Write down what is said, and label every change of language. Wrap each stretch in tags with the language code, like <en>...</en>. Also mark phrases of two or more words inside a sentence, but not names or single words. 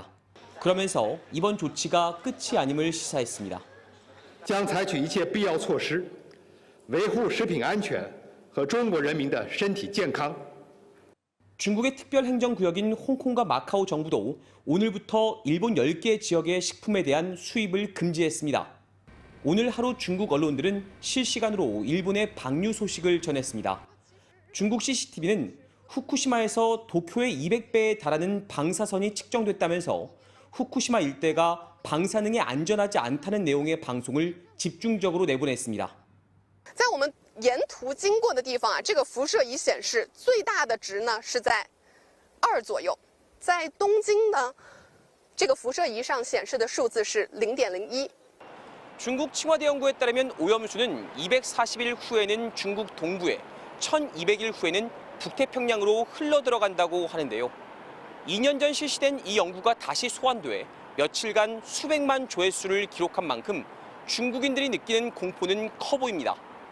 <ko>그러면서 이번 조치가 끝이 아님을 시사했습니다.</ko> <zh>将采取一切必要措施，维护食品安全和中国人民的身体健康。</zh> <ko>중국의 특별행정구역인 홍콩과 마카오 정부도 오늘부터 일본 10개 지역의 식품에 대한 수입을 금지했습니다. 오늘 하루 중국 언론들은 실시간으로 일본의 방류 소식을 전했습니다. 중국 CCTV는 후쿠시마에서 도쿄의 200배에 달하는 방사선이 측정됐다면서 후쿠시마 일대가 방사능에 안전하지 않다는 내용의 방송을 집중적으로 내보냈습니다.</ko> <zh>在我们沿途经过的地方啊，这个辐射仪显示最大的值呢是在2左右，在东京呢，这个辐射仪上显示的数字是0.01。</zh> <ko>중국 칭화대 연구에 따르면 오염수는 240일 후에는 중국 동부에, 1200일 후에는 북태평양으로 흘러들어간다고 하는데요. 2년 전 실시된 이 연구가 다시 소환돼 며칠간 수백만 조회수를 기록한 만큼 중국인들이 느끼는 공포는 커 보입니다.</ko>